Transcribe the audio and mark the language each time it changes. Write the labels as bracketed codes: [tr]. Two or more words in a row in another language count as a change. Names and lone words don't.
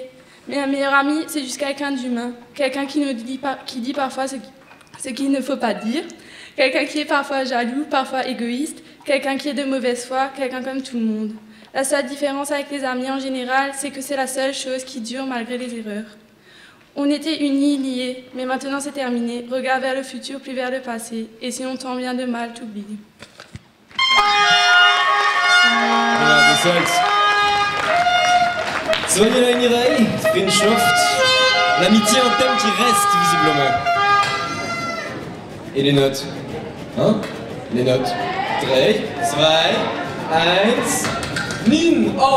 [fr] Mais un meilleur ami, c'est juste quelqu'un d'humain, quelqu'un qui dit parfois ce qu'il ne faut pas dire, quelqu'un qui est parfois jaloux, parfois égoïste, quelqu'un qui est de mauvaise foi, quelqu'un comme tout le monde. La seule différence avec les amis en général, c'est que c'est la seule chose qui dure malgré les erreurs. On était unis, liés, mais maintenant c'est terminé. Regarde vers le futur, plus vers le passé. Et si on tant bien de mal, t'oublie. [de] Ja, das halt. [fr] Soignez la Mireille, Freundschaft. L'amitié, un thème qui reste visiblement. Et les notes? Hein? Les notes. 3, 2, 1. 9, 8, 7, 7, 7, 7.